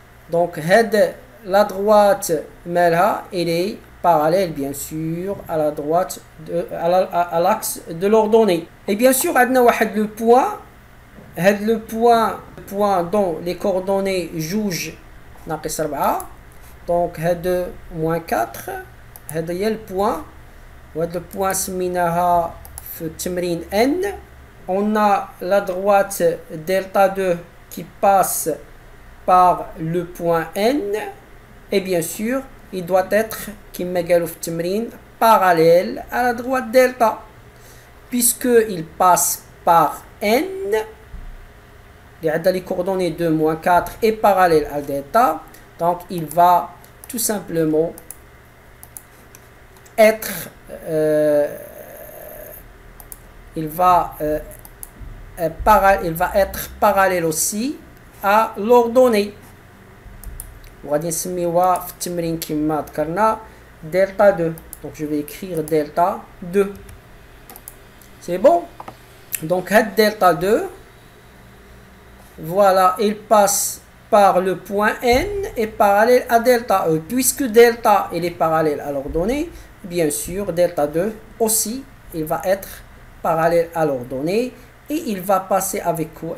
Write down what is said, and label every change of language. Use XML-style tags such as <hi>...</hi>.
<fr>Donc la droite malha elle est parallèle bien sûr à la droite à l'axe de l'ordonnée. Et bien sûr on a le point dont les coordonnées</fr> <ar>جوج ناقص 4. donc هذا</ar> <fr>moins 4</fr> <ar>هذا هي البوان وهذا البوان سميناها في التمرين n.</ar> <fr>On a la droite delta 2 qui passe par le point n et bien sûr il doit être</fr> <ar>كما قالوا في التمرين</ar> <fr>parallèle à la droite delta puisque il passe par n les coordonnées 2 moins 4 est parallèle à delta, donc il va tout simplement être parallèle aussi à l'ordonnée.</fr> <ar>وغادي نسميوها في التمرين كما ذكرنا delta 2.</ar> <fr>Donc je vais écrire delta 2. C'est bon? Donc delta 2, voilà, il passe par le point N et parallèle à delta E. Puisque delta il est parallèle à l'ordonnée, bien sûr delta 2 aussi il va être parallèle à l'ordonnée et il va passer avec quoi?</fr>